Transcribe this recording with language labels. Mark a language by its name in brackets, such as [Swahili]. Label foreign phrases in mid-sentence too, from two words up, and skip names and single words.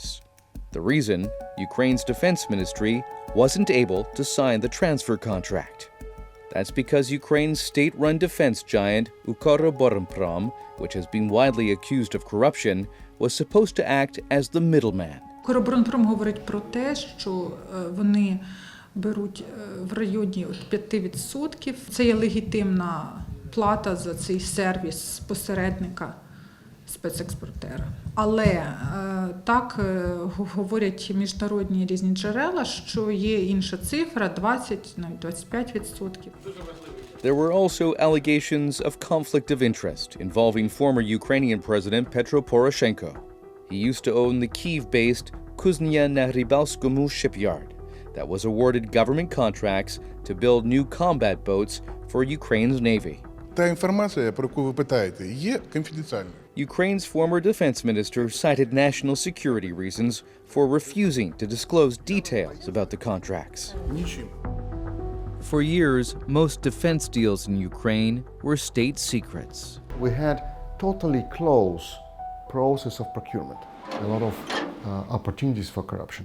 [English] The reason, Ukraine's defense ministry wasn't able to sign the transfer contract. That's because Ukraine's state-run defense giant Ukroboronprom, which has been widely accused of corruption, was supposed to act as the middleman. [Ukrainian] Укроборонпром говорить про те, що вони беруть в районі 5%. Це є легітимна плата за цей сервіс посередника спецекспортера. Але так говорять міжнародні різні джерела, що є інша цифра 20, навіть 25%. [English] There were also allegations of conflict of interest involving former Ukrainian President Petro Poroshenko. He used to own the Kyiv-based Kuznia na Rybalskomu shipyard that was awarded government contracts to build new combat boats for Ukraine's Navy. [Ukrainian] Та інформація, про яку ви питаєте, є конфіденціальною. [English] Ukraine's former defense minister cited national security reasons for refusing to disclose details about the contracts. For years, most defense deals in Ukraine were state secrets. We had totally closed process of procurement, a lot of opportunities for corruption.